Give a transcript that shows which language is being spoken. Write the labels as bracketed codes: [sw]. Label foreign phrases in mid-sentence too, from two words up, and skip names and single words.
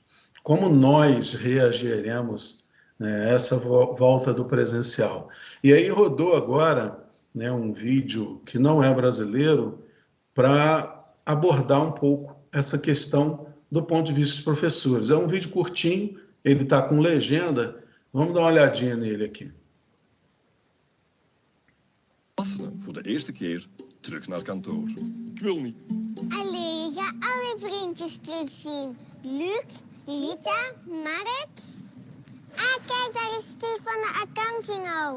[pt] Como nós reagiremos, né, essa volta do presencial? E aí rodou agora, né, um vídeo que não é brasileiro para abordar um pouco essa questão do ponto de vista dos professores. É um vídeo curtinho, ele está com legenda. Vamos dar uma olhadinha nele aqui. [nl] Voor de eerste keer terug naar kantoor. Ik wil niet. Allee, ga alle vriendjes terugzien. Luc, Rita, Mark. Ah, kijk, daar is Steve van de accounting ook.